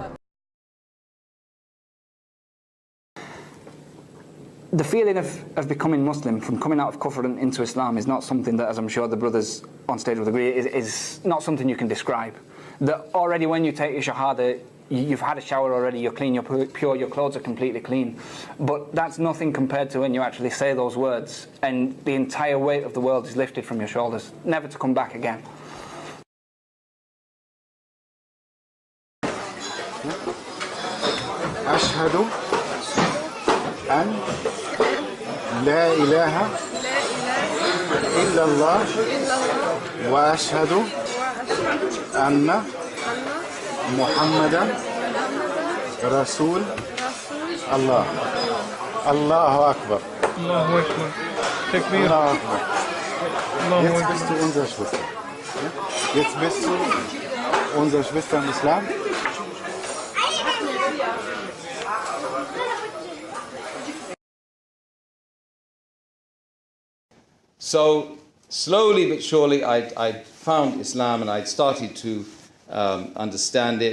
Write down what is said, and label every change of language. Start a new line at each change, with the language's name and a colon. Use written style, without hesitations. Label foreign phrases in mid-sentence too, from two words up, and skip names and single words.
English: The feeling of becoming Muslim, from coming out of Kufr and into Islam, is not something that, as I'm sure the brothers on stage would agree, is not something you can describe. That already when you take your Shahada, you've had a shower already, you're clean, you're pure, your clothes are completely clean. But that's nothing compared to when you actually say those words and the entire weight of the world is lifted from your shoulders, never to come back again.
Arabic: أشهد أن لا إله إلا الله وأشهد أن محمدا رسول الله. الله أكبر. الله أكبر. تكبير. الله أكبر.
German: Jetzt bist du unsere Schwester. Jetzt bist du unsere Schwester im Islam.
English: So slowly but surely I found Islam and I started to understand it.